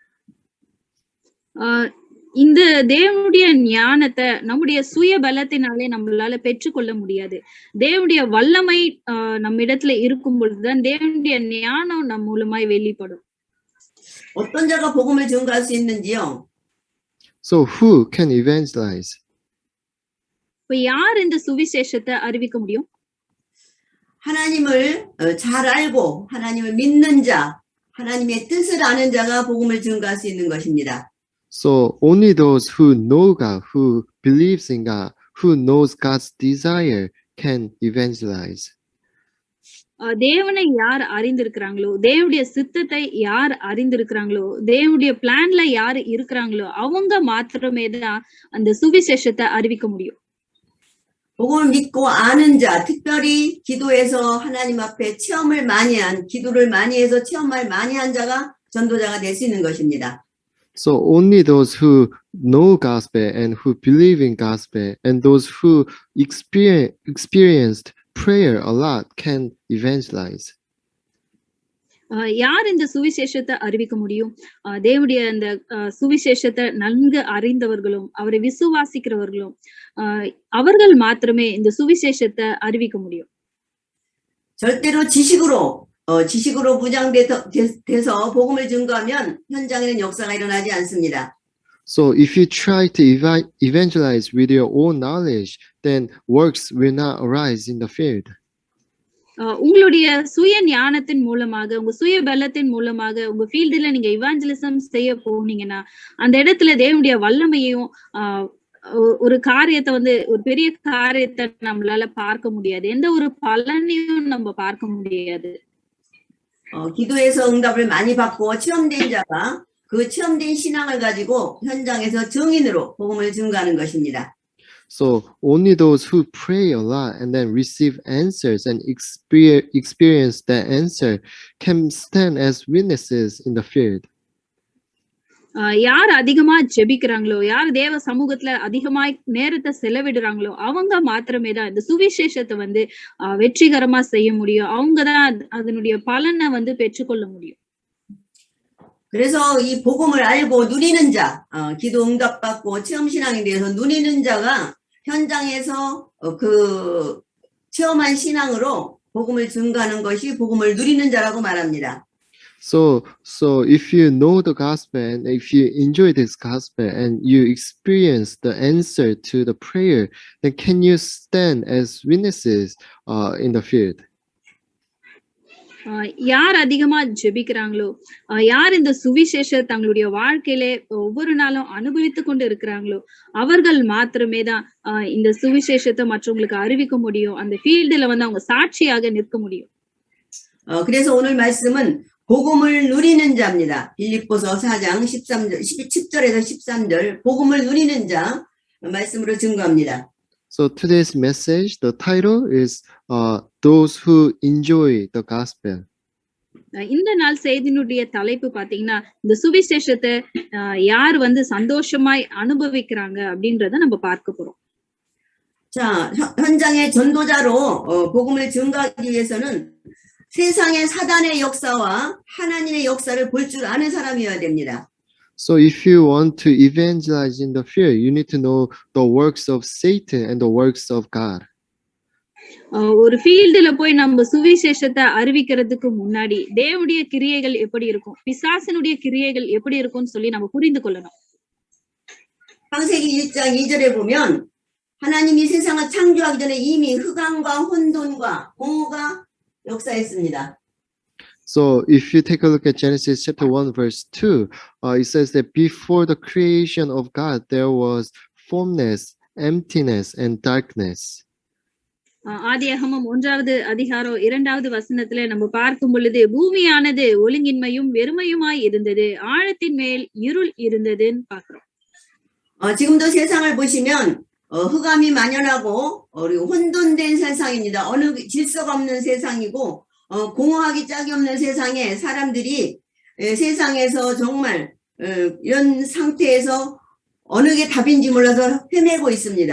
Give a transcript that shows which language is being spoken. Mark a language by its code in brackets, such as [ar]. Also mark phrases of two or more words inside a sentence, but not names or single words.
[ta] இந்த தேவனுடைய ஞானத்தை நம்முடைய சுய பலத்தினாலே நம்மளால பெற்றுக்கொள்ள முடியாது. தேவனுடைய வல்லமை நம்மிடத்துல இருக்கும் பொழுதுதான் தேவனுடைய ஞானம் நம் மூலமாய் வெளிப்படும். [ko] 어떤 자가 복음을 증거할 수 있는지요? [en] So who can evangelize? [ta] இப்ப யார் இந்த சுவிசேஷத்தை அறிவிக்க முடியும்? [ko] 하나님을 잘 알고 하나님을 믿는 자, 하나님의 뜻을 아는 자가 복음을 증거할 수 있는 것입니다. [en] So only those who know God, who believes in God, who knows God's desire can evangelize. [ta] தேவனை யார் அறிந்திருக்கிறாங்களோ, தேவனுடைய சித்தத்தை யார் அறிந்திருக்கிறாங்களோ, தேவனுடைய பிளான்ல யார் இருக்கிறாங்களோ அவங்க மாத்திரமே தான் அந்த சுவிசேஷத்தை அறிவிக்க முடியும். [ko] 복음을 믿고 아는 자, 특별히 기도해서 하나님 앞에 체험을 많이 한, 기도를 많이 해서 체험을 많이 한 자가 전도자가 될 수 있는 것입니다. [en] So only those who know gospel and who believe in gospel and those who experienced prayer a lot can evangelize. [ta] யார் இந்த சுவிசேஷத்தை அறிவிக்க முடியும்? தேவனுடைய அந்த சுவிசேஷத்தை நன்கு அறிந்தவர்களும் அவரை விசுவாசிக்கிறவர்களும் அவர்கள் மாத்திரமே இந்த சுவிசேஷத்தை அறிவிக்க முடியும். [ko] 절대로 지식으로 무장돼서 복음을 증거하면 현장에는 역사가 일어나지 않습니다. [en] So if you try to evangelize with your own knowledge, then works will not arise in the field. [ta] உங்களுடைய சுய ஞானத்தின் மூலமாக உங்க சுய பலத்தின் மூலமாக உங்க ஃபீல்டுல நீங்க இவாஞ்சலிசம் செய்ய போனீங்கன்னா அந்த இடத்துல தேவனுடைய வல்லமையையும் ஒரு காரியத்தை வந்து ஒரு பெரிய காரியத்தை நம்மளால பார்க்க முடியாது. எந்த ஒரு பலனையும் நம்ம பார்க்க முடியாது. [ko] 기도해서 응답을 많이 받고 체험된 자가 그 체험된 신앙을 가지고 현장에서 증인으로 복음을 증거하는 것입니다. [en] So only those who pray a lot and then receive answers and experience that answer can stand as witnesses in the field. [ta] யார் அதிகமா ஜெபிக்கிறாங்களோ யார் தேவ சமூகத்துல அதிகமாய் நேரத்தை செலவிடுறாங்களோ அவங்க மாத்திரமே தான் இந்த சுவிசேஷத்தை வந்து வெற்றிகரமா செய்ய முடியும். அவங்கதான் அதனுடைய பலனை வந்து பெற்றுக்கொள்ள முடியும். [ko] 그래서 이 복음을 알고 누리는 자, 기도 응답받고 체험 신앙에 대해서 누리는 자가 현장에서 그 체험한 신앙으로 복음을 증거하는 것이 복음을 누리는 자라고 말합니다. [en] So if you know the gospel and if you enjoy this gospel and you experience the answer to the prayer, then can you stand as witnesses in the field? [ta] யார் அதிகமா ஜெபிக்கிறாங்களோ யார் இந்த சுவிசேஷ தங்களுடைய வாழ்க்கையில ஒவ்வொரு நாளும் அனுபவித்து கொண்டு இருக்கிறாங்களோ அவர்கள் மாத்திரமே தான் இந்த சுவிசேஷத்தை மற்றவங்களுக்கு அறிவிக்க முடியும். அந்த ஃபீல்டுல வந்து அவங்க சாட்சியாக நிற்க முடியும். [ko] 그래서 오늘 말씀은 복음을 누리는 자입니다. 빌립보서 4장 10절에서 13절 복음을 누리는 자 말씀으로 증거합니다. [en] So today's message, the title is those who enjoy the gospel. [ta] இந்த நாள் செய்தியினுடைய தலைப்பு பாத்தீங்கன்னா இந்த சுவிசேஷத்தை யார் வந்து சந்தோஷமாய் அனுபவிக்கிறாங்க அப்படின்றத நம்ம பார்க்க போறோம். [ko] 자, 현장의 전도자로 복음을 증거하기 위해서는 세상의 사단의 역사와 하나님의 역사를 볼 줄 아는 사람이어야 됩니다. [en] So if you want to evangelize in the field, you need to know the works of Satan and the works of God. [ta] ஒரு ஃபீல்டுல போய் நம்ம சுவிசேஷத்தை அறிவிக்கிறதுக்கு முன்னாடி தேவனுடைய கிரியைகள் எப்படி இருக்கும், பிசாசனுடைய கிரியைகள் எப்படி இருக்கும்னு சொல்லி நம்ம புரிந்து கொள்ளணும். [ko] 창세기 1장 2절에 보면 하나님이 세상을 창조하기 전에 이미 흑암과 혼돈과 공허가 역사했습니다. [en] So if you take a look at Genesis chapter 1 verse 2, it says that before the creation of God, there was formless, emptiness, and darkness. [ta] ஆதியாகமம் 1வது அதிகாரம் 2வது வசனத்துல நம்ம பார்க்கும் பொழுது பூமியானது ஒழுங்கின்மையும் வெறுமையுமாய் இருந்தது, ஆழத்தின் மேல் இருள் இருந்ததுன்னு பாக்குறோம். [ko] 지금도 세상을 보시면 흑암이 만연하고 혼돈된 세상입니다. 어느 질서가 없는 세상이고 공허하기 짝이 없는 세상에 사람들이 세상에서 정말 이런 상태에서 어느 게 답인지 몰라서 헤매고 있습니다.